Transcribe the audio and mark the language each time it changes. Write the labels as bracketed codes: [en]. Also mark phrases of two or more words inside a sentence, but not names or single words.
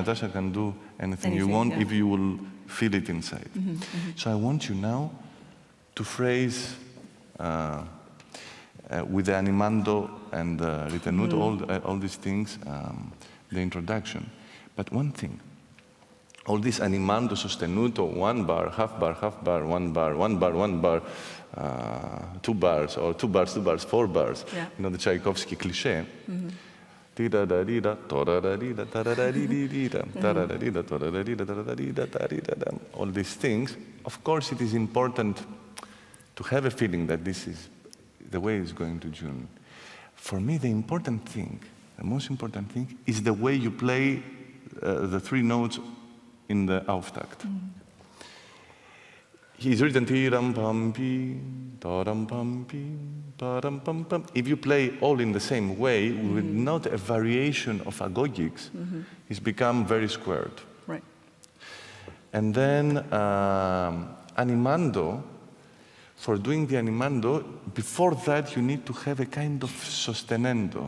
[en] Natasha can do anything you want if you will feel it inside. So I want you now to phrase with the animando and ritenuto, all these things, the introduction. But one thing, all this animando, sostenuto, 1 bar, half bar, 1 bar, 1 bar, 1 bar, 2 bars, or 2 bars, 2 bars, 4 bars. You know the Tschaikowsky cliché. All these things. Of course, it is important to have a feeling that this is the way it's going to June. For me, the important thing, the most important thing, is the way you play the 3 notes in the Auftakt. He's written tiram pam pi, taram pam pi, param pam pam. If you play all in the same way, with not a variation of agogics, it's become very squared. Right. And then animando. For doing the animando, before that you need to have a kind of sostenendo.